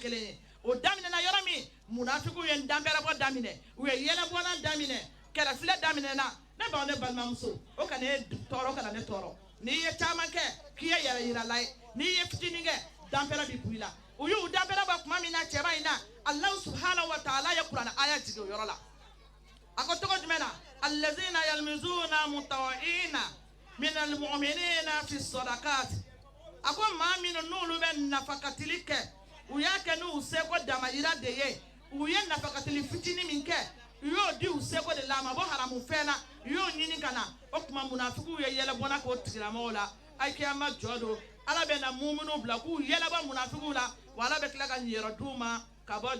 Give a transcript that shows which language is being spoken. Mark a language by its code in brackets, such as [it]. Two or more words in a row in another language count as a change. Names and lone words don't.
[bm] kelen ye o daminɛna yɔrɔ min munafigiw ye danbɛrɛbɔ daminɛ u ye yɛlɛbɔna daminɛ kɛlɛfilɛ daminɛna ne baw ne balimamuso o kana ne tɔɔrɔ kana ne tɔɔrɔ n'i ye caman kɛ k'i ye yɛrɛ yirala ye n'i ye fitinin kɛ danbɛrɛ bi bɔ i la u y'u danbɛrɛ bɔ tuma min na cɛba in na [ar] الله سبحانه وتعالى [bm] ye kuranɛ aya jigin o yɔrɔ la a ko tɔgɔ jumɛn na [ar] الذين يلمزون المطوعين من المؤمنين في الصدقات [bm] a ko maa minnu n'olu bɛ nafakatili kɛ u y'a kɛ n'u seko damayira de ye u ye nafakatili fitinin min kɛ u y'o di u seko de la a ma bɔ haramu fɛn na u y'o ɲini ka na o tuma munafigiw ye yɛlɛbɔna k'o tigilamɔgɔw la a kiyama jɔ don ala bɛ na muminu bila k'u yɛlɛbɔ munafigiw la wa ala bɛ tila ka ɲɛrɛ d'u ma ka bɔ